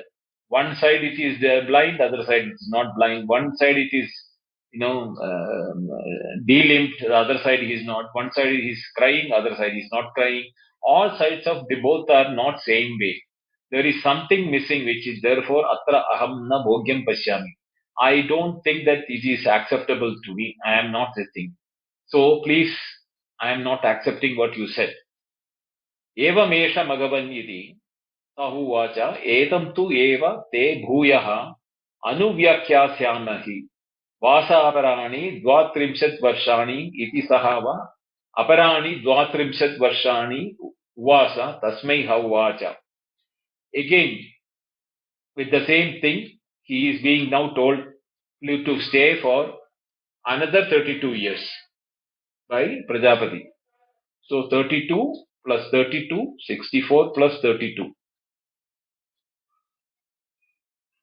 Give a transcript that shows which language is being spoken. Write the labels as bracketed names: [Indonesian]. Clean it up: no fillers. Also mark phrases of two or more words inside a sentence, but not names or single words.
[English] One side it is blind, other side it is not blind. One side it is, delimbed, the other side he is not. One side he is crying, other side he is not crying. All sides of the both are not same way. There is something missing, which is therefore [Sanskrit] atra aham na bhogyam pashyami. [English] I don't think that it is acceptable to me. I am not this thing. So please, I am not accepting what you said. [Sanskrit] Evamesha magavan iti Sahuvacha etam tu eva te bhuyaha anuvyakyasyamahi Vasaparani dvatrimshat varshani iti sahava aparani dvatrimshat varshani uvasa tasmai hauvacha. [English] Again, with the same thing, he is being now told to stay for another 32 years by Prajapati. So 32 plus 32, 64 plus 32.